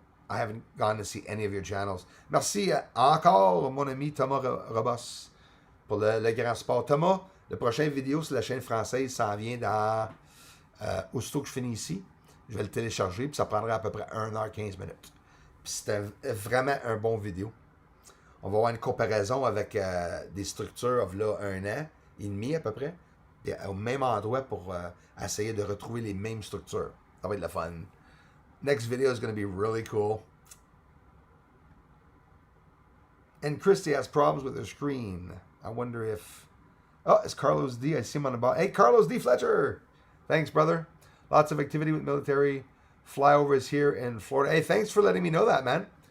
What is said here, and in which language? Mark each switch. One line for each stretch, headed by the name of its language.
English: I haven't gone to see any of your channels.
French: Merci encore, mon ami Thomas Robos, pour le grand sport. Thomas, le prochain vidéo sur la chaîne française s'en vient dans... aussitôt que je finis ici, je vais le télécharger, puis ça prendra à peu près 1h15 minutes. Puis c'était vraiment un bon vidéo. On va avoir une comparaison avec des structures là 1 an et demi à peu près, puis au même endroit pour essayer de retrouver les mêmes structures. Ça va être le fun.
English: Next video is going to be really cool. And Christy has problems with her screen. I wonder if... Oh, it's Carlos D. I see him on the bottom. Hey, Carlos D. Fletcher. Thanks, brother. Lots of activity with military flyovers here in Florida. Hey, thanks for letting me know that, man.